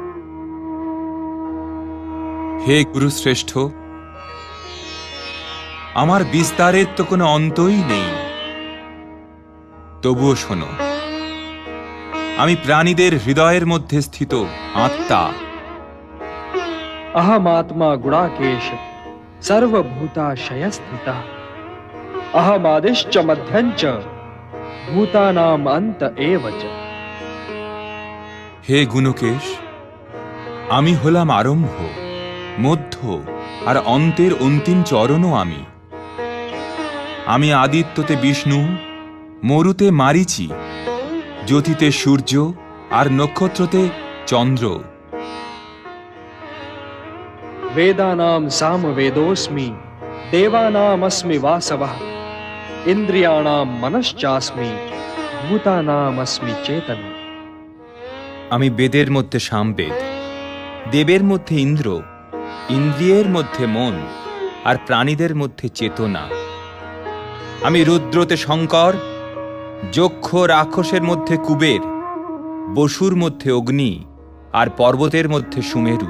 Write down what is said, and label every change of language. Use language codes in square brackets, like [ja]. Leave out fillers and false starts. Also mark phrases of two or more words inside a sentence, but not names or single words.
[bn] হে গুরুশ্রেষ্ঠ, আমার বিস্তারের তো কোনো অন্তই নেই। তবুও শোনো, আমি প্রাণীদের হৃদয়ের মধ্যে স্থিত আত্মা। [sa] अहमात्मा गुणाकेश सर्वभूताशय स्थितः अहमादिश्च मध्यञ्च भूतानाम् अन्त एव च। [bn] হে গুণকেশ, আমি হলাম আরম্ভ, মধ্য আর অন্তের অন্তিম চরণও আমি। আমি আদিত্যতে বিষ্ণু, মরুতে মারিচি, জ্যোতিতে সূর্য আর নক্ষত্রতে চন্দ্র। [sa] वेदानां सामवेदोऽस्मि देवानामस्मि वासवः इन्द्रियाणां मनश्चास्मि भूतानामस्मि चेतन। [bn] আমি বেদের মধ্যে সামবেদ, দেবের মধ্যে ইন্দ্র, ইন্দ্রিয়ের মধ্যে মন, আর প্রাণীদের মধ্যে চেতনা। আমি রুদ্রতে শঙ্কর, যক্ষ রাক্ষসের মধ্যে কুবের, বসুর মধ্যে অগ্নি, আর পর্বতের মধ্যে সুমেরু।